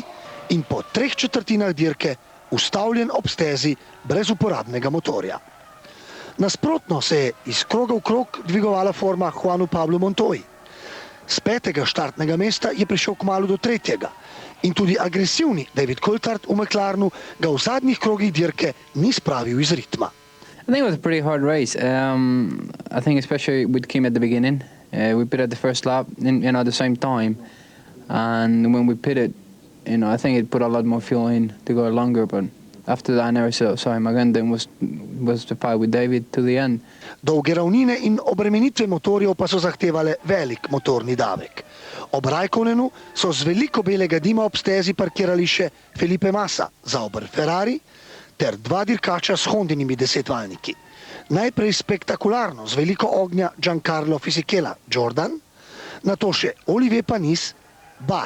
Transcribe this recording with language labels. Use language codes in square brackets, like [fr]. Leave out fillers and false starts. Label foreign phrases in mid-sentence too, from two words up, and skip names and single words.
[sl] in po 3/4 dirke ustavljen ob stezi brez uporabnega motorja. Nasprotno se je iz kroga v krog dvigovala forma Juanu Pablu Montoyi. S 5. štartnega mesta je prišel kmalu do 3. in tudi agresivni David Coulthard v McLarenu ga v zadnjih krogih dirke ni spravil iz ritma. [en] I think it was a pretty hard race. I think especially with Kim at the beginning. We pitted the first lap, at the same time, and when we pitted, I think it put a lot more fuel in to go longer. But after that, I never saw him again. Then was the fight with David to the end. [sl] Dolge ravnine in obremenitve motorjev pa so zahtevale velik motorni davek. Ob Raikkonenu so z veliko belega dima ob stezi parkirali še Felipe Massa, Sauber Ferrari ter dva dirkača s Hondinimi desetvaljniki. Najprej spektakularno z veliko ognja Giancarlo Fisichella, Jordan, nato še Olivier Panis, Bar.